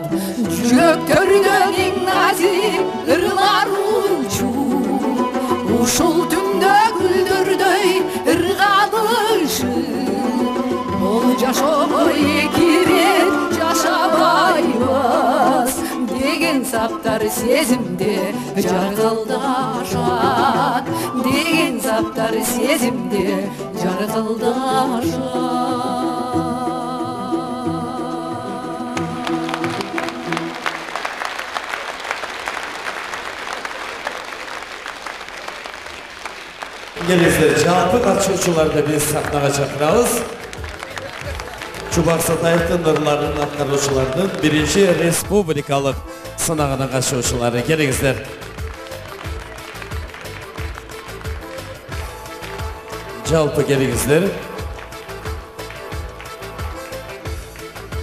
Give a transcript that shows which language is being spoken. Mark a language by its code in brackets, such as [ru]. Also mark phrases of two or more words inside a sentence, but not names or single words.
[ky] Жүрөктөрдөн эң назик ырлар учуп, ушул түндө гүлдөрдөй ырганышып, бул жашоого эки рет жашабайбыз деген саптар сезимде жаркылдашат, деген саптар сезимде жаркылдашат. [kk] Келіңіздер, жалпы қатысушыларды біз сахнаға шақырабыз. [ky] Чубак Сатаевдин ырларын аткаруучулардын биринчи республикалык сынагына катышуучулары, келиңиздер. Жалпы келиңиздер.